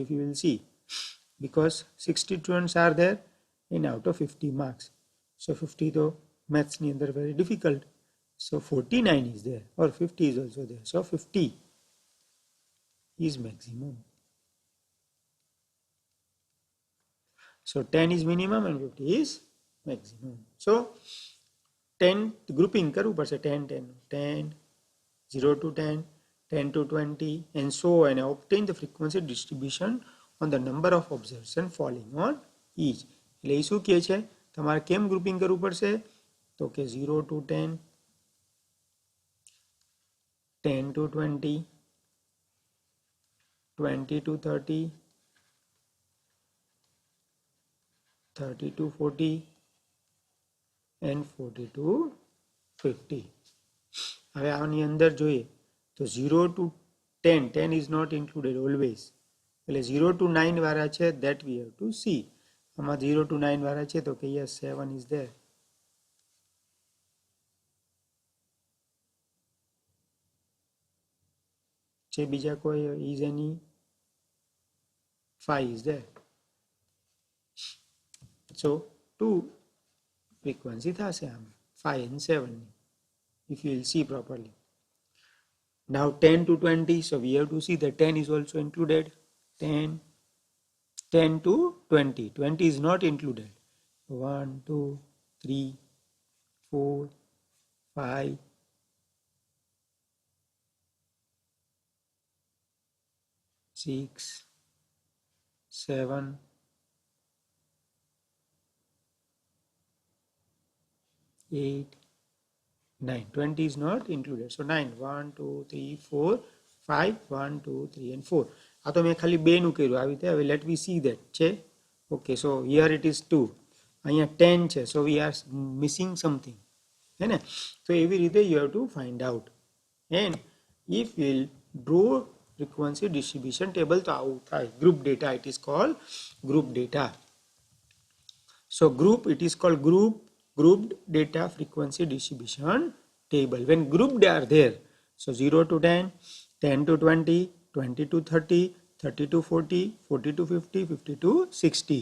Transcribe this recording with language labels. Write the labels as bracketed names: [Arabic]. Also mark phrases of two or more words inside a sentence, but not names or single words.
[English] If you will see, because 60 students are there and out of 50 marks, so 50 તો maths [Gujarati] ની અંદર [English] very difficult, so 49 is there, or 50 is also there, so 50 is maximum. So 10 is minimum and 50 is maximum. [Gujarati] So 10 grouping કરવું પડશે. [English] 10 10 10 0 to 10 10 to 20 and so on, and obtain the frequency distribution on the number of observation falling on each. [Gujarati] એટલે એ શું કહે છે? તમારે કેમ ગ્રુપિંગ કરવું પડશે? તો કે [English] 0 to 10 10 to 20, 20 to 30, 30 to 40 and 40 to 50. [Gujarati] હવે આની અંદર જોઈએ તો [English] 0 to 10, 10 is not included always. [Gujarati] એટલે 0 to 9 વાળા છે [English] that we have to see. [Gujarati] આમાં 0 to 9 વાળા છે તો કે [English] yes 7 is there. [Gujarati] છે બીજા કોઈ [English] is any 5 is there. So 2 frequency [Gujarati] થશે આમાં [English] 5 and 7 if you will see properly. Now 10 to 20, so we have to see that 10 is also included. 10 to 20, 20 is not included. 1 2 3 4 5 6 7 8 9, 20 is not included. So 9, 1 2 3 4 5 1 2 3 and 4. [Gujarati] આ તો મેં ખાલી 2 નું કર્યું આવી રીતે. હવે [English] let we see that [Gujarati] છે. [English] Okay, so here it is 2, [Gujarati] અહીંયા 10 છે, [English] so we are missing something, [Hindi] है ना? [Gujarati] तो એવી રીતે [English] you have to find out. And if we'll draw frequency distribution table [Gujarati] તો આવું થાય. [English] Group data, it is called group data. So group, it is called grouped data frequency distribution table. When grouped are there, so 0 to 10, 10 to 20, 20 to 30, 30 to 40, 40 to 50, 50 to 60.